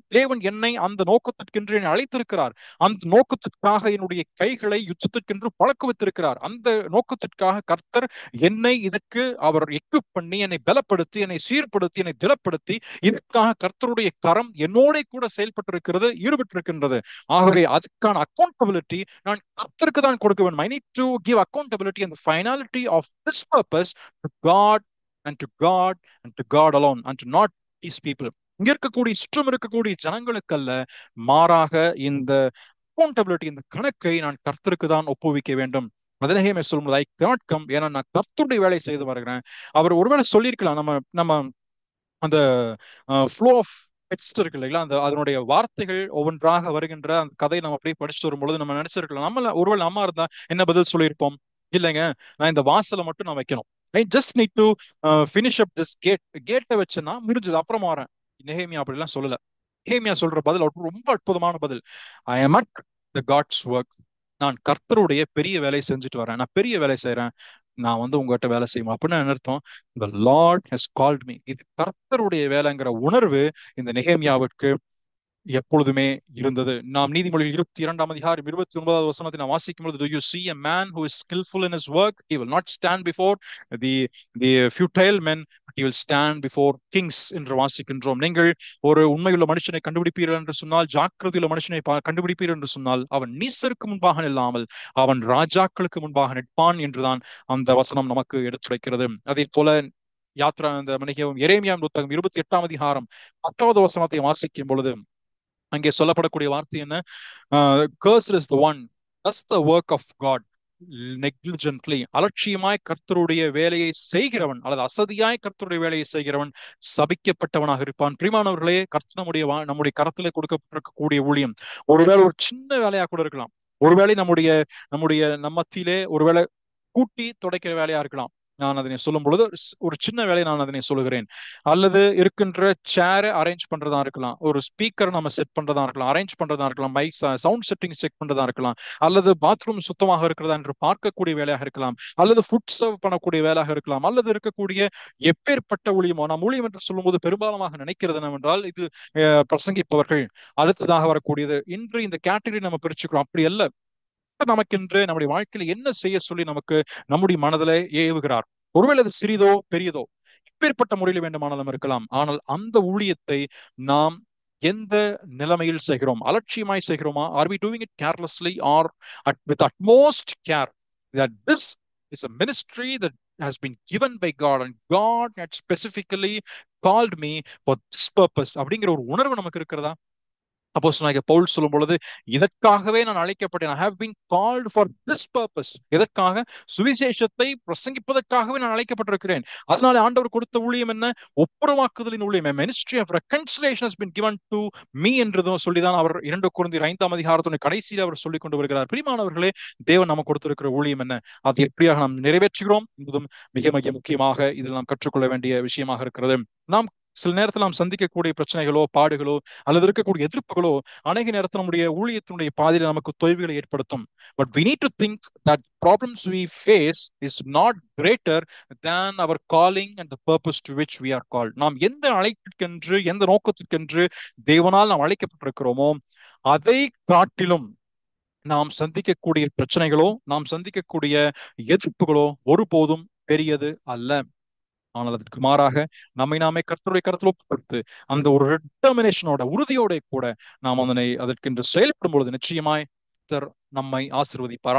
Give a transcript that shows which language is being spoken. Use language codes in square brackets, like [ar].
[ta] தேவன் என்னை அந்த நோக்கத்திற்கென்று என்னை அழைத்திருக்கிறார். அந்த நோக்கத்திற்காக என்னுடைய கைகளை யுத்தத்திற்கென்று பழக்க வைத்திருக்கிறார். அந்த நோக்கத்திற்காக கர்த்தர் என்னை இதற்கு அவர் எக்யூப் பண்ணி, என்னை பலப்படுத்தி, என்னை சீர்படுத்தி, என்னை திடப்படுத்தி, இதற்காக கர்த்தருடைய கரம் என்னோட கூட செயல்பட்டிருக்கிறது, ஈடுபட்டிருக்கின்றது. ஆகவே அதுக்கான அக்கௌண்டபிலிட்டி நான் கர்த்தருக்கு தான் கொடுக்க வேண்டும். [en] I need to give accountability and the finality of this purpose to God and to God and to God alone and to not these people. [ta] இங்க இருக்கக்கூடிய சுற்றம் இருக்கக்கூடிய ஜனங்களுக்கு அல்ல, மாறாக இந்த அக்கௌண்டபிலிட்டி, இந்த கணக்கை நான் கர்த்தருக்கு தான் ஒப்புவிக்க வேண்டும். அதனே சொல்லும்போது [en] I cannot come, [ta] ஏன்னா நான் கர்த்தருடைய வேலை செய்து வருகிறேன். அவர் ஒருவேளை சொல்லியிருக்கலாம், நம்ம அந்த [en] flow of text [ta] இருக்கு இல்லைங்களா, அந்த அதனுடைய வார்த்தைகள் ஒவ்வொன்றாக வருகின்ற அந்த கதையை நம்ம அப்படியே படிச்சுட்டு வரும்பொழுது நம்ம நினைச்சிருக்கலாம், ஒருவேளை நம்ம இருந்தா என்ன பதில் சொல்லியிருப்போம்? இல்லைங்க, நான் இந்த வாசலை மட்டும் நான் வைக்கணும், [en] I just need to finish up this கேட்டை [ta] வச்சேன்னா முடிஞ்சது, அப்புறம் வரேன். நெஹேமியா அப்படிலாம் சொல்லல. நெஹேமியா சொல்ற பதில் ரொம்ப அற்புதமான பதில். [en] I am at the God's work. [ta] நான் கர்த்தருடைய பெரிய வேலையை செஞ்சுட்டு வரேன், நான் பெரிய வேலை செய்யறேன், நான் உங்ககிட்ட வேலை செய்வோம் அப்படின்னு என்ன அர்த்தம்? [en] The Lord has called me. [ta] இது கர்த்தருடைய வேலைங்கிற உணர்வு இந்த நெஹேமியாவுக்கு எப்பொழுதுமே இருந்தது. நாம் நீதிமொழிகள் 22 அதிகாரம் 29வது வசனத்தை நாம் வாசிக்கும் பொழுது, [en] do you see a man who is skillful in his work? He will not stand before the futile men, but he will stand before kings [ta] என்று வாசிக்கின்றோம். நீங்கள் ஒரு உண்மையுள்ள மனுஷனை கண்டுபிடிப்பீர்கள் என்று சொன்னால், ஜாக்கிரதையுள்ள மனுஷனை கண்டுபிடிப்பீர்கள் என்று சொன்னால், அவன் நீசருக்கு முன்பாக நில்லாமல் அவன் ராஜாக்களுக்கு முன்பாக நிற்பான் என்றுதான் அந்த வசனம் நமக்கு எடுத்துரைக்கிறது. அதே போல யாத்ரா அந்த மணிகவும் எரேமியா புத்தகம் 28 அதிகாரம் 10வது வசனத்தை வாசிக்கும் பொழுது அங்கே சொல்லப்படக்கூடிய வார்த்தை என்ன? [en] Cursed is the one does the work of God negligently. [ta] அலட்சியமாய் கர்த்தருடைய வேலையை செய்கிறவன் அல்லது அசதியாய் கர்த்தருடைய வேலையை செய்கிறவன் சபிக்கப்பட்டவனாக இருப்பான். பிரியமானவர்களே, நம்முடைய கரத்திலே கொடுக்கப்பட்டிருக்கக்கூடிய ஊழியம் ஒருவேளை ஒரு சின்ன வேலையா கூட இருக்கலாம். ஒருவேளை நம்ம மத்தியிலே ஒருவேளை கூட்டி துடைக்கிற வேலையா இருக்கலாம். நான் அதனை சொல்லும் பொழுது ஒரு சின்ன வேலையை நான் அதனை சொல்லுகிறேன். அல்லது இருக்கின்ற சேரை அரேஞ்ச் பண்றதா இருக்கலாம், ஒரு ஸ்பீக்கர் நம்ம செட் பண்றதா இருக்கலாம், அரேஞ்ச் பண்றதா இருக்கலாம், மைக் சவுண்ட் செட்டிங் செக் பண்றதா இருக்கலாம், அல்லது பாத்ரூம் சுத்தமாக இருக்கிறதா என்று பார்க்கக்கூடிய வேலையாக இருக்கலாம், அல்லது ஃபுட் சர்வ் பண்ணக்கூடிய வேலையாக இருக்கலாம், அல்லது இருக்கக்கூடிய எப்பேற்பட்ட ஊழியமோ. நாம் ஊழியம் என்று சொல்லும்போது பெரும்பாலுமாக நினைக்கிறது என்னவென்றால் இது பிரசங்கிப்பவர்கள், அடுத்ததாக வரக்கூடியது. இன்று இந்த கேட்டகரி நம்ம பிரிச்சுக்கிறோம். அப்படி அல்ல. நமக்கென்று நம்முடைய வாழ்க்கையில என்ன செய்ய சொல்லி நமக்கு நம்முடைய மனதில் ஏவுகிறார். ஒருவேளை அது சிறிதோ பெரியதோ இப்பேற்பட்ட முறையில் வேண்டுமானாலும் இருக்கலாம். ஆனால் அந்த ஊழியத்தை நாம் எந்த நிலைமையில் செய்கிறோம்? அலட்சியமாய் செய்கிறோமா? [en] are we doing it carelessly or with utmost care that this is a ministry that has been given by God and God had specifically called me for this purpose [ta] அப்படிங்கிற ஒரு உணர்வு நமக்கு இருக்கிறதா? அப்போஸ்தலனாகிய பவுல் சொல்லும் பொழுது, இதற்காகவே நான் அழைக்கப்பட்டேன். [en] I have been called for this purpose. [ta] எதற்காக? சுவிசேஷத்தை பிரசங்கிப்பதற்காகவே நான் அழைக்கப்பட்டிருக்கிறேன். அதனால ஆண்டவர் கொடுத்த ஊழியம் என்ன? ஒப்புரவாக்குதலின் ஊழியம். [en] ministry of reconciliation has been given to me [ta] என்றதும் சொல்லிதான் அவர் 2 கொரிந்தியர் 5ஆம் அதிகாரத்தின் கடைசியில் அவர் சொல்லிக் கொண்டு வருகிறார். பிரியமானவர்களே, தேவன் நமக்கு கொடுத்திருக்கிற ஊழியம் என்ன? அது எப்படியாக நாம் நிறைவேற்றுகிறோம் என்பதும் மிக மிக முக்கியமாக இதில் நாம் கற்றுக்கொள்ள வேண்டிய விஷயமாக இருக்கிறது. நாம் சில நேரத்தில் நாம் சந்திக்கக்கூடிய பிரச்சனைகளோ, பாடுகளோ, அல்லது இருக்கக்கூடிய எதிர்ப்புகளோ அநேக நேரத்தில் நம்முடைய ஊழியத்தினுடைய பாதையில நமக்கு தொய்வுகளை ஏற்படுத்தும். [en] But we need to think that problems we face is not greater than our calling and the purpose to which we are called. [ta] நாம் எந்த அழைப்பிற்கென்று, எந்த நோக்கத்திற்கென்று தேவனால் நாம் அழைக்கப்பட்டிருக்கிறோமோ அதை காட்டிலும் நாம் சந்திக்கக்கூடிய பிரச்சனைகளோ, நாம் சந்திக்கக்கூடிய எதிர்ப்புகளோ ஒருபோதும் பெரியது அல்ல. ஆனால் அதற்கு மாறாக நம்மை நாமே கர்த்தருடைய கருத்தில் ஒப்புக்கொடுத்து அந்த ஒரு டிட்டர்மினேஷனோட, உறுதியோட கூட நாம் அதற்கென்று செயல்படும் பொழுது நிச்சயமாய் கர்த்தர் நம்மை ஆசீர்வதிப்பார்.